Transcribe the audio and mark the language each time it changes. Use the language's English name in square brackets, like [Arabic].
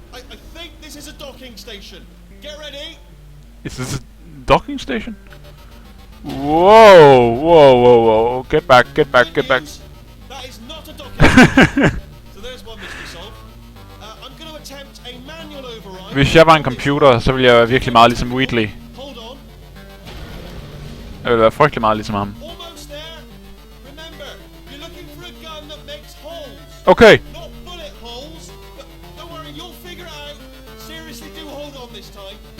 [English] I think this is a docking station. Get ready. Is this a docking station? Whoa. Get back. Good news, that is not a docking station. So there's one mystery solved. I'm gonna attempt a manual override. [Danish] Hvis jeg var en computer, så ville jeg være virkelig meget ligesom Wheatley. [English] Hold on. [Danish] Jeg ville være frygtelig meget ligesom ham. [English] Almost there. Remember, you're looking for a gun that makes holes. Okay. Not bullet holes, but don't worry, you'll figure it out. Seriously, do hold on this time.